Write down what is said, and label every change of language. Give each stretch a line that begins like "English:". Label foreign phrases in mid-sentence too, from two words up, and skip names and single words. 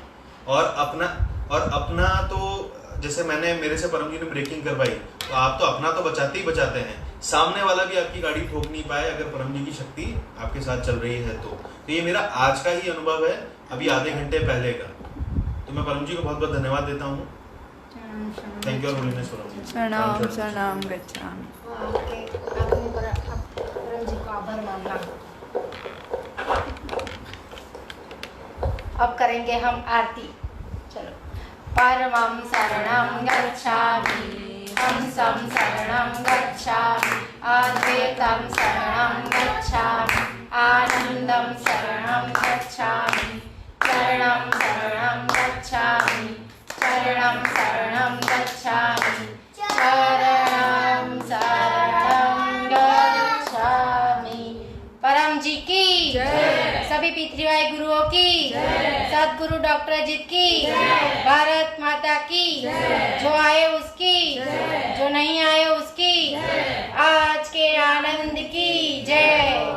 Hindi: और अपना तो जैसे मेरे से परम जी ने ब्रेकिंग करवाई, तो आप तो अपना तो बचाते ही बचाते हैं, सामने वाला भी आपकी गाड़ी ठोक नहीं पाए अगर परम जी की शक्ति आपके साथ चल रही है तो ये मेरा आज का ही अनुभव है, अभी आधे घंटे पहले का। तो मैं परम जी को बहुत बहुत धन्यवाद देता हूँ।
English: thank you
Hindi: और होलीनेस परम जी।
Sanskrit: प्रणाम शरणम गच्छामि।
Hindi: परम जी को आभार मानना। अब करेंगे हम आरती। चलो।
Sanskrit: परमं शरणं गच्छामि, हंसं शरणं गच्छामि, अद्वैतं शरणं गच्छामि, आनन्दं शरणं गच्छामि, चरणं शरणं गच्छामि, चरणं शरणं गच्छामि, चरणं शरणं गच्छामि।
Hindi: परम जी की सभी P3Y गुरुओं की, सदगुरु डॉक्टर अजित की, भारत माता की, जो आए उसकी, जो नहीं आए उसकी, आज के आनंद की जय।